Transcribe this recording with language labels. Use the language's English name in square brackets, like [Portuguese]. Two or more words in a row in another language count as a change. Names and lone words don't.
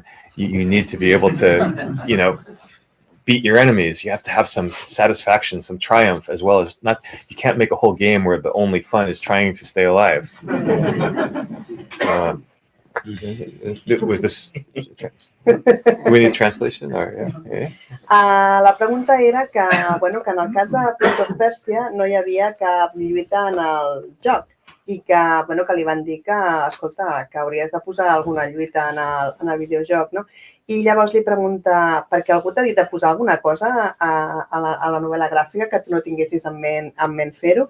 [English] You need to be able to, beat your enemies. You have to have some satisfaction, some triumph, as well as you can't make a whole game where the only fun is trying to stay alive. Was this we need translation? Or, yeah. [Catalan] La pregunta era que en el cas de Prince of Persia no hi havia cap lluita en el joc i que li van dir que, escolta, que hauries de posar alguna lluita en el videojoc, no? I llavors li pregunta, perquè algú t'ha dit de posar alguna cosa a la novel·la gràfica que tu no tinguessis en ment fer-ho.